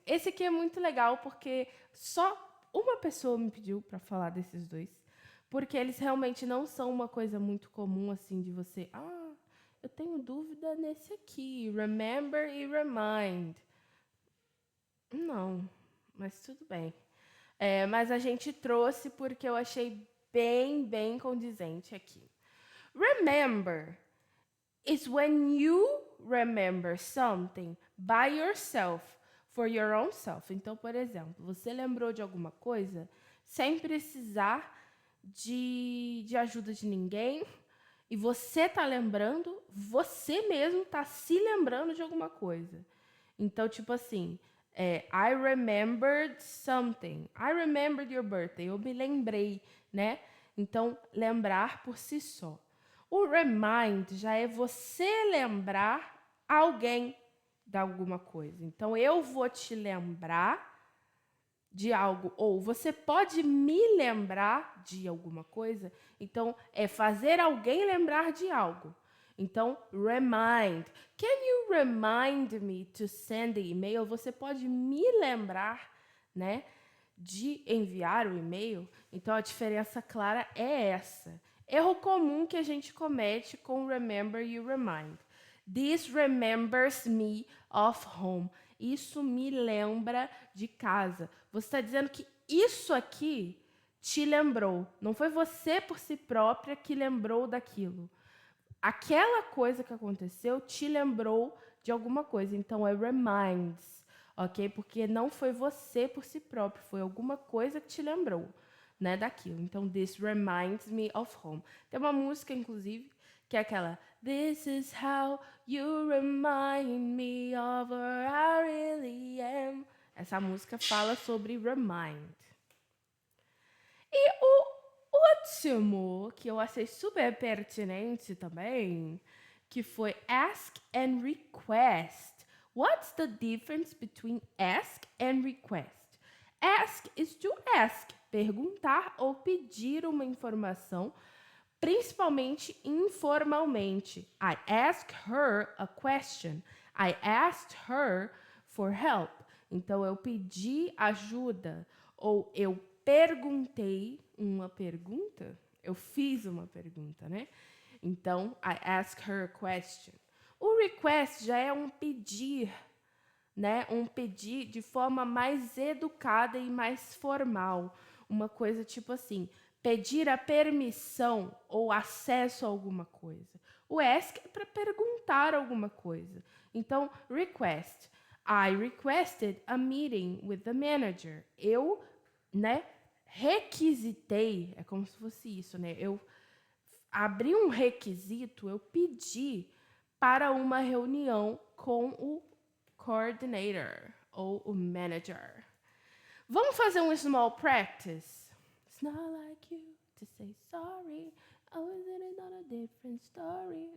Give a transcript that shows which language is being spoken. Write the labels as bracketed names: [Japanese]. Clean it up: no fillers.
[Portuguese] Esse aqui é muito legal porque só uma pessoa me pediu para falar desses dois, porque eles realmente não são uma coisa muito comum assim de você. Eu tenho dúvida nesse aqui. Remember e remind. Não, mas tudo bem. Mas a gente trouxe porque eu achei bem condizente aqui. [English] Remember is when you remember something by yourself, for your own self. [Portuguese] Então, por exemplo, você lembrou de alguma coisa sem precisar de ajuda de ninguém e você tá lembrando, você mesmo tá se lembrando de alguma coisa. Então, tipo assim, [English] I remembered something. I remembered your birthday. [Portuguese] Eu me lembrei, né? Então, lembrar por si só. O remind já é você lembrar alguém de alguma coisa. Então, eu vou te lembrar de algo, ou você pode me lembrar de alguma coisa. Então, é fazer alguém lembrar de algo. Então, remind. [English] Can you remind me to send the email? [Portuguese] Você pode me lembrar, né, de enviar o e-mail? Então, a diferença clara é essa. Erro comum que a gente comete com remember e remind. [English] This remembers me of home. [Portuguese] Isso me lembra de casa. Você está dizendo que isso aqui te lembrou. Não foi você por si própria que lembrou daquilo. Aquela coisa que aconteceu te lembrou de alguma coisa. Então é reminds, ok? Porque não foi você por si próprio, foi alguma coisa que te lembrou, né, daquilo. [English] Então this reminds me of home. [Portuguese] Tem uma música, inclusive, que é aquela [English] This is how you remind me of where I really am. [Portuguese] Essa música fala sobre remind. E o último, que eu achei super pertinente também, que foi ask and request. [English] What's the difference between ask and request? Ask is to ask, [Portuguese] perguntar ou pedir uma informação, principalmente informalmente. [English] I asked her a question. I asked her for help. [Portuguese] Então eu pedi ajuda ou eu perguntei uma pergunta. Eu fiz uma pergunta, né? [English] Então, I asked her a question. [Portuguese] O request já é um pedir, né? Um pedir de forma mais educada e mais formal. Uma coisa tipo assim, pedir a permissão ou acesso a alguma coisa. O ask é para perguntar alguma coisa. Então, request. [English] I requested a meeting with the manager. [Portuguese] Eu, né, requisitei, é como se fosse isso, né? Eu abri um requisito, eu pedi para uma reunião com o coordinator ou o manager. Vamos fazer um [English] small practice? It's not like you to say sorry. Oh, is it not a different story?